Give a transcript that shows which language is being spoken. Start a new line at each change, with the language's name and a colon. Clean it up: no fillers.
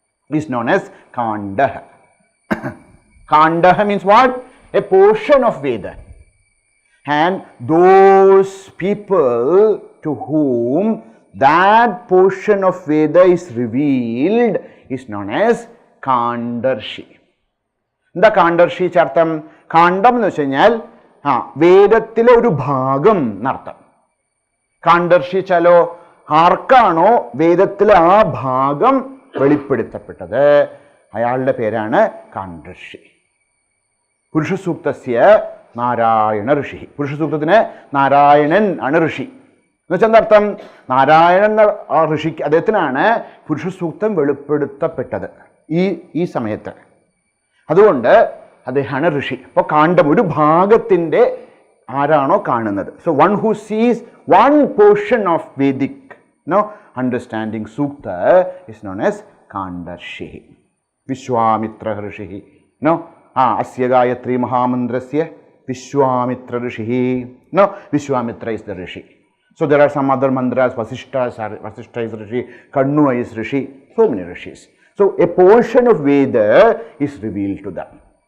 English: Is known as Kandaha. Kandaha means what? A portion of Veda. And those people to whom that portion of Veda is revealed is known as Kandarshi.
Malayalam: എന്താ കാണ്ഡർഷി ചർത്ഥം? കാണ്ഡം എന്ന് വെച്ച് കഴിഞ്ഞാൽ വേദത്തിലെ ഒരു ഭാഗം എന്നർത്ഥം. കാണ്ഡർഷിച്ചാലോ ആർക്കാണോ വേദത്തിലെ ആ ഭാഗം വെളിപ്പെടുത്തപ്പെട്ടത് അയാളുടെ പേരാണ് കാണ്ഡർഷി.
Sanskrit: പുരുഷസൂക്തസ്യ നാരായണ ഋഷി.
Malayalam: പുരുഷസൂക്തത്തിന് നാരായണൻ ആണ് ഋഷി എന്ന് വെച്ചാൽ എന്താർത്ഥം? നാരായണൻ ആ ഋഷിക്ക് അദ്ദേഹത്തിനാണ് പുരുഷസൂക്തം വെളിപ്പെടുത്തപ്പെട്ടത് ഈ സമയത്ത്. അതുകൊണ്ട് അദ്ദേഹമാണ് ഋഷി. അപ്പോൾ കാണ്ഡം ഒരു ഭാഗത്തിൻ്റെ ആരാണോ കാണുന്നത്.
English: So one who sees one portion of Vedic understanding സൂക്ത is known as കാണ്ഡർഷി.
Sanskrit: Vishwamitra ഋഷി അസ്യ ഗായത്രി മഹാമന്ത്രസ്യ വിശ്വാമിത്ര ഋഷി.
English: Vishwamitra is the rishi. So there are some other mantras. Vasishta is rishi, Kannu is rishi, so many rishis. So a portion of Veda is revealed to them.